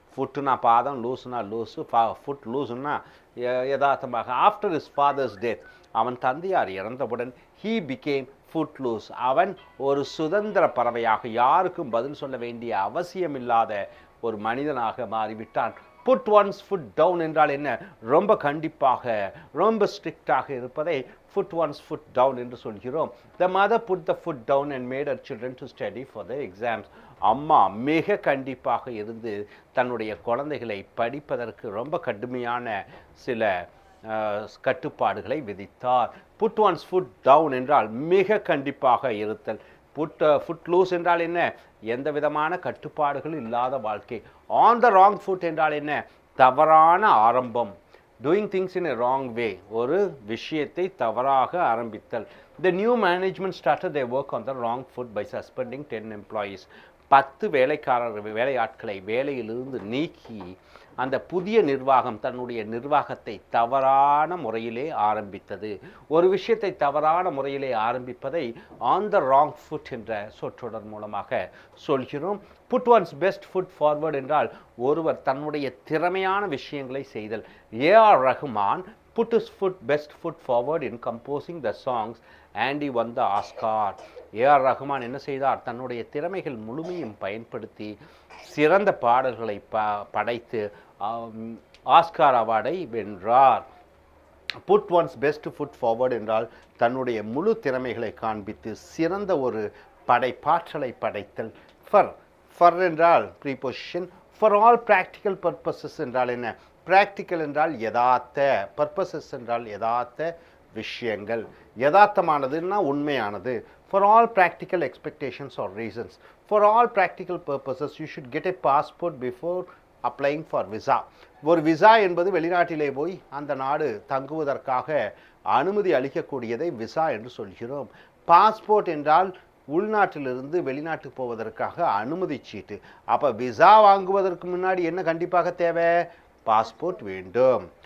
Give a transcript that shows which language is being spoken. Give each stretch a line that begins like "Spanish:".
Tamil: ஃபுட்டுனா பாதம், லூஸ்னா loose. Food லூஸ்னா யதார்த்தமாக
English: after his father's death,
Tamil: அவன் தந்தையார் இறந்தவுடன்
English: he became footloose.
Tamil: அவன் ஒரு சுதந்திர பறவையாக, யாருக்கும் பதில் சொல்ல வேண்டிய அவசியமில்லாத ஒரு மனிதனாக மாறிவிட்டான். புட் ஒன்ஸ் ஃபுட் டவுன் என்றால் என்ன? ரொம்ப கண்டிப்பாக, ரொம்ப ஸ்ட்ரிக்டாக இருப்பதை புட் ஒன்ஸ் ஃபுட் டவுன் என்று சொல்கிறோம்.
English: The mother put the foot down and made her children to study for the exams.
Tamil: அம்மா மிக கண்டிப்பாக இருந்து தன்னுடைய குழந்தைகளை படிப்பதற்கு ரொம்ப கடுமையான சில கட்டுப்பாடுகளை விதித்தார். புட் ஒன்ஸ் ஃபுட் டவுன் என்றால் மிக கண்டிப்பாக இருத்தல். ஃபுட் லூஸ் என்றால் என்ன? எந்த விதமான கட்டுப்பாடுகளும் இல்லாத வாழ்க்கை. ஆன் த ராங் ஃபுட் என்றால் என்ன? தவறான ஆரம்பம்.
English: doing things in a wrong way,
Tamil: ஒரு விஷயத்தை தவறாக ஆரம்பித்தல்.
English: The new management started their work on the wrong foot by suspending 10 employees.
Tamil: 10 வேலையாட்களை வேலையிலிருந்து நீக்கி அந்த புதிய நிர்வாகம் தன்னுடைய நிர்வாகத்தை தவறான முறையிலே ஆரம்பித்தது. ஒரு விஷயத்தை தவறான முறையிலே ஆரம்பிப்பதை ஆன் த ராங் ஃபுட் என்ற சொற்றொடர் மூலமாக சொல்கிறோம். Put once best food forward என்றால் ஒருவர் தன்னுடைய திறமையான விஷயங்களை செய்தல்.
English: A R Rahman put his best foot forward in composing the songs and he won the Oscar.
Tamil: AR Rahman என்ன செய்தார்? தன்னுடைய திறமைகள் முழுமையும் பயன்படுத்தி சிறந்த பாடல்களை படைத்து ஆஸ்கார் அவார்டை வென்றார். Put once best food forward என்றால் தன்னுடைய முழு திறமைகளை காண்பித்து சிறந்த ஒரு படைப்பாற்றலை படைத்தல். ஃபர் என்றால் preposition. For all practical purposes என்றால் என்ன? ப்ராக்டிக்கல் என்றால் யதார்த்த, பர்பஸஸ் என்றால் யதார்த்த விஷயங்கள். யதார்த்தமானதுன்னா உண்மையானது.
English: For all practical expectations or reasons, for all practical purposes, you should get a passport before applying for visa.
Tamil: ஒரு விசா என்பது வெளிநாட்டிலே போய் அந்த நாடு தங்குவதற்காக அனுமதி அளிக்கக்கூடியதை விசா என்று சொல்கிறோம். பாஸ்போர்ட் என்றால் உள்நாட்டிலிருந்து வெளிநாட்டுக்கு போவதற்காக அனுமதி சீட்டு. அப்போ விசா வாங்குவதற்கு முன்னாடி என்ன கண்டிப்பாக தேவை? பாஸ்போர்ட் வேண்டும்.